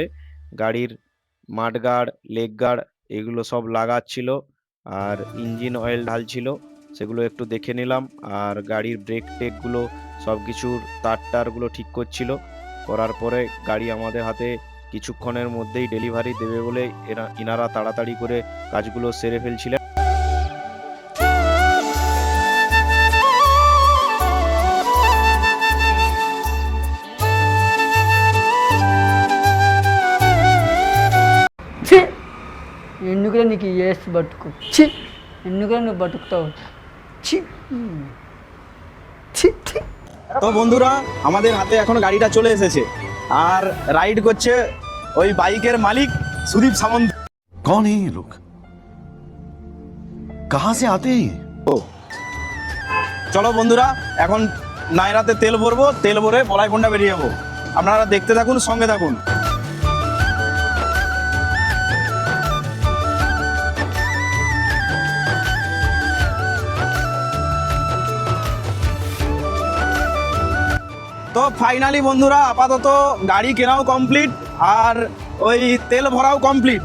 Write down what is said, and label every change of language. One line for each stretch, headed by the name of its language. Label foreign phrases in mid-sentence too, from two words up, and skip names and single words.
Bangla: গাড়ির মাডগার্ড,
English: leg guard
Bangla: এগুলো সব লাগাচ্ছিল, আর
English: engine oil
Bangla: ঢালছিল, সেগুলো একটু দেখে নিলাম। আর গাড়ির ব্রেক টেকগুলো সব কিছুর তারগুলো ঠিক করছিল। করার পরে গাড়ি আমাদের হাতে কিছুক্ষণের মধ্যেই ডেলিভারি দেবে বলে ইনারা তাড়াতাড়ি করে কাজগুলো সেরে ফেলছিলেন।
Telugu: ఎందుకురా నీకు ఏస్ బతుకు చి ఎందుకురా నువ్వు బతుకుతావు చి ছি ছি।
Bangla: তো বন্ধুরা আমাদের হাতে এখন গাড়িটা চলে এসেছে, আর রাইড করছে ওই বাইকের মালিক সুদীপ সামন্ত।
Hindi: कौन है ये लोग, कहां से आते हैं?
Bangla: চলো বন্ধুরা এখন নায়রাতে তেল ভরবো, তেল ভরে বলাইপন্ডা বেরিয়ে যাবো। আপনারা দেখতে থাকুন, সঙ্গে থাকুন। তো ফাইনালি বন্ধুরা আপাতত গাড়ি কেনাও কমপ্লিট, আর ওই তেল ভরাও কমপ্লিট।